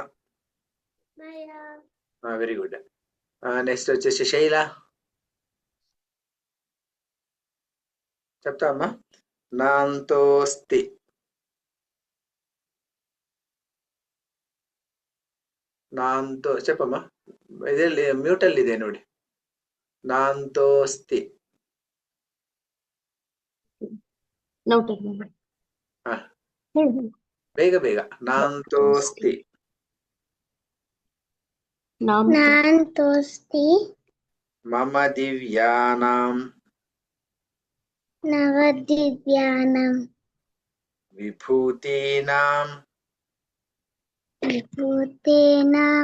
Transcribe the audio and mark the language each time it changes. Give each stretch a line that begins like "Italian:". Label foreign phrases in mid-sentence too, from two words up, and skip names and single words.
English: very good.
Telugu: నెక్స్ట్ వచ్చేసి శైల చెప్తా అమ్మా.
Sanskrit: నాంతోస్తి ನಾಂತೋ చెప్పಮ್ಮ.
Kannada: ಇದೇ ಮ್ಯೂಟ್ ಅಲ್ಲಿ ಇದೆ ನೋಡಿ. ನಾಂತೋಸ್ತಿ. ಬೇಗ ಬೇಗ.
Sanskrit: ನಾಂತೋಸ್ತಿ नान्तोऽस्ति ಮಮ ದಿವ್ಯಾನಾಂ नवदिव्यानां ವಿಭೂತೀನಾಂ विभूतेनां